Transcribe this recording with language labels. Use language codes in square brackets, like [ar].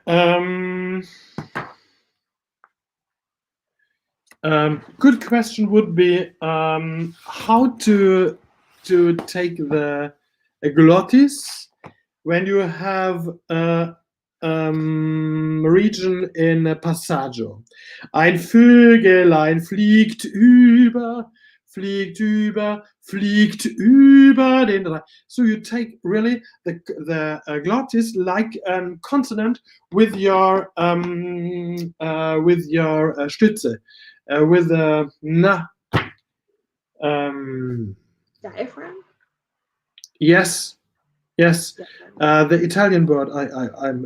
[en] Good question would be how to take the glottis when you have a region in a passaggio. [de] Ein Vögelein fliegt über den Rhein. [en] So you take really the glottis like a consonant with your Stütze, with the na. Diaphragm? Yes. The Italian word. I'm.